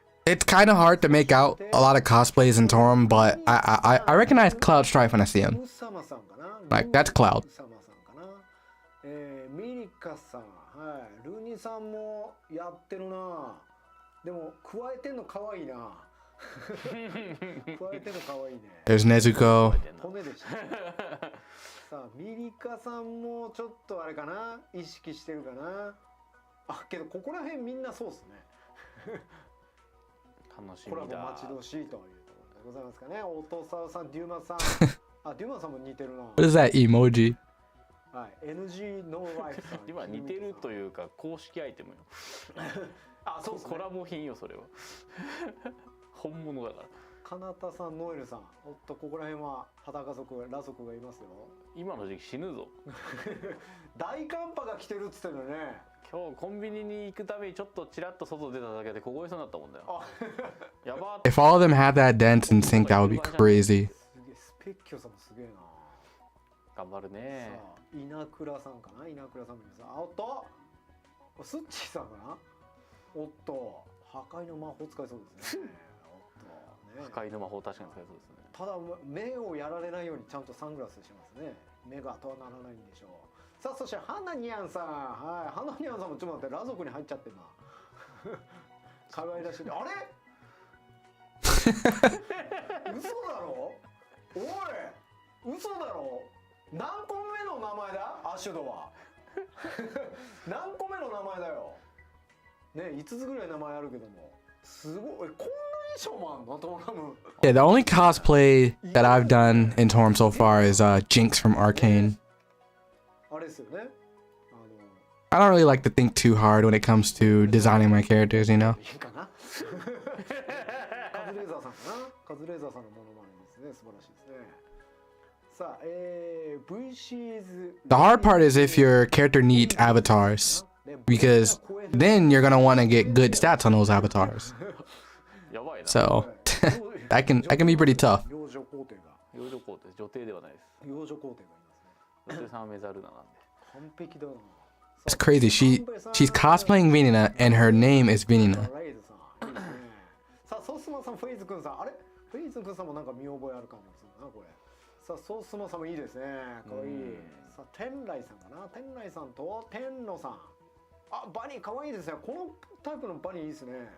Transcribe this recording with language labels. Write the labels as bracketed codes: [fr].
[en] It's kind of hard to make out a lot of cosplays in Torum, but I recognize Cloud Strife when I see him. [ja] ウサマさんかな。 [en] Like that's Cloud. [ja] ウサマさんかな。ミリカさん、はい、ルニさんもやってるな。でも加えてんの可愛いな。加えてんの可愛いね。 [en] There's Nezuko. [ja] 骨でした。さあ、ミリカさんもちょっとあれかな、意識してるかな。あ、けどここら辺みんなそうですね。楽しコラボみだ。待ち遠しいというところでございますかね。オトサウさん、デューマさん。あ、デューマさんも似てるな。 [en] What is that emoji? [ja] はい、NG ノーライフさん。今似てるというか公式アイテムよ。あ、そうですね。コラボ品よそれは。本物だから。かなたさん、ノエルさん。おっと、ここら辺は裸族、裸族がいますよ。今の時期死ぬぞ。大寒波が来てるっつってるのね。今日コンビニに行くためにちょっとちらっと外出ただけで凍えそうになったもんだよ。あ、やばー。 [en] If all of them had that dance in sync, that would be crazy. [ja] すげえ、スペッキョさんもすげえな。頑張るね。さあ、稲倉さんかな。稲倉さんもいます。あ、おっと、スッチーさんかな。おっと、破壊の魔法使いそうですね。おっと、ね。破壊の魔法確かに使えそうですね。ただ目をやられないようにちゃんとサングラスしてますね。目がとはならないんでしょう。さあ、そしてハナニャンさん、はい、ハナニャンさんもちょっと待って、裸族に入っちゃってんな。可愛らしい。あれ？嘘だろ？おい、嘘だろ？何個目の名前だ？アシュドは。何個目の名前だよ。ね、5つぐらい名前あるけども、すごい。こんな衣装もあんの？トラム。 [en] Yeah, the only cosplay that I've done in Torum so far is Jinx from Arcane. [ja] あれですよね。 [en] I don't really like to think too hard when it comes to designing my characters, you know? [ja] いいかな。カズレーザーさんかな。カズレーザーさんのモノマネですね。素晴らしいですね。さあ、VCs。 [en] The hard part is if your character needs avatars, because then you're gonna want to get good stats on those avatars. [ja] やばいな。 [en] So that can be pretty tough. [ja] 幼女皇帝が。幼女皇帝、女帝ではないです。幼女皇帝がいますね。女帝さんはメザルナなんで。完璧だな。 [en] It's crazy. She's cosplaying Venina, and her name is Venina. [ja] ライズさん。いいですね。さあ、ソースマンさん、フェイズ君さん。あれ？フェイズ君さんもなんか見覚えある感じでするな、これ。さあソースモさんもいいですね。かわいい。さあ天来さんかな。天来さんと天野さん。あ、バニーかわいいですね。このタイプのバニーいいですね。